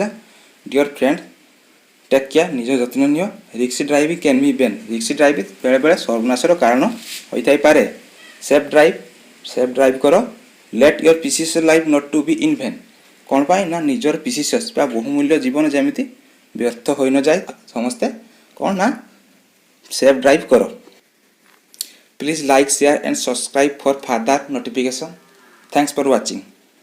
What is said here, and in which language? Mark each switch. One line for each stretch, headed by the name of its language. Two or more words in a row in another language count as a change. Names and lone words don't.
English: dear friend take care
Odia: ନିଜ ଯତ୍ନ ନିଅ
English: risky drive can be vain risky drive
Odia: ବେଳେବେଳେ ସର୍ବନାଶର କାରଣ ହୋଇଥାଇପାରେ।
English: safe drive
Odia: କର
English: let your precious life not to be in vain
Odia: କ'ଣ ପାଇଁ ନା ନିଜର ପ୍ରିସିୟସ୍ ବା ବହୁମୂଲ୍ୟ ଜୀବନ ଯେମିତି ବ୍ୟର୍ଥ ହୋଇନଯାଏ ସମସ୍ତେ କ'ଣ ନା
English: safe drive
Odia: କର।
English: Please like, share and subscribe for further notification. Thanks for watching.